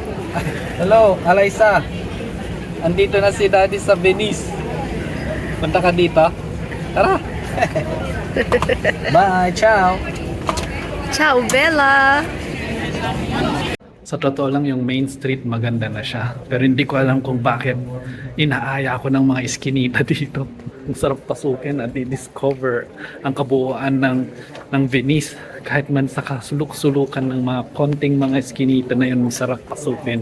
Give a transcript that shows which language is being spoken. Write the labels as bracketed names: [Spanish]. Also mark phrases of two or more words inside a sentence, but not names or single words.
[English] Hello, Alaysa. [Filipino] Andito na si Daddy sa Venice. Punta ka dito? Tara. Bye, [Italian] ciao. Ciao, Bella! [Filipino] Sa totoo lang yung Main Street maganda na siya. Pero hindi ko alam kung bakit inaaya ko ng mga iskinita dito. Ang sarap pasukin at i-discover ang kabuuan ng Venice. Kahit man sa kasulok-sulukan ng mga konting mga iskinita na yun, sarap pasukin.